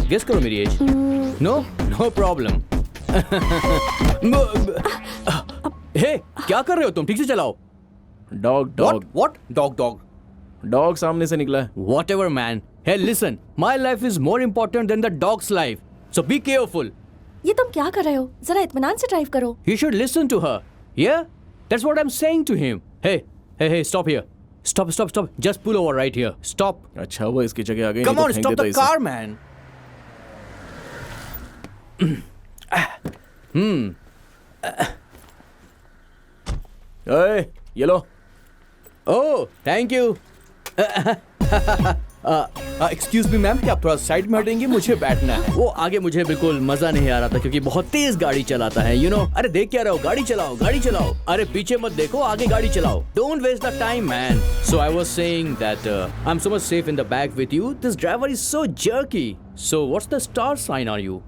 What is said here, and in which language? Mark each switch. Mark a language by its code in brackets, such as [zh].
[hi] Guess करो मेरी as. [en] No? No problem. [hi] Hey, क्या कर रहे हो तुम? ठीक से चलाओ। [en] Dog. What? Dog. [hi] Dog सामने से निकला है। [en] Whatever, man. Hey, listen. My life is more important than the dog's life. So be careful. [hi] ये तुम क्या कर रहे हो? जरा इत्मीनान से ड्राइव करो। [en] You should listen to her. Yeah? That's what I'm saying to him. Hey, stop here. Stop. Just pull over right here. Stop. [hi] अच्छा वो इसकी जगह आ गई। [en] Come on, stop the car, man. [hi] Hey, ये लो। [en] Oh, thank you. Excuse me ma'am, [hi] क्या आप थोड़ा side में हटेंगे? मुझे बैठना है। वो आगे मुझे बिल्कुल मजा नहीं आ रहा था क्योंकि बहुत तेज गाड़ी चलाता है, [en] you know. [hi] अरे देख क्या रहे हो? गाड़ी चलाओ। अरे पीछे मत देखो, आगे गाड़ी चलाओ। [en] Don't waste the time, man. So I was saying that I'm so much safe in the back with you. This driver is so jerky. So what's the star sign are you?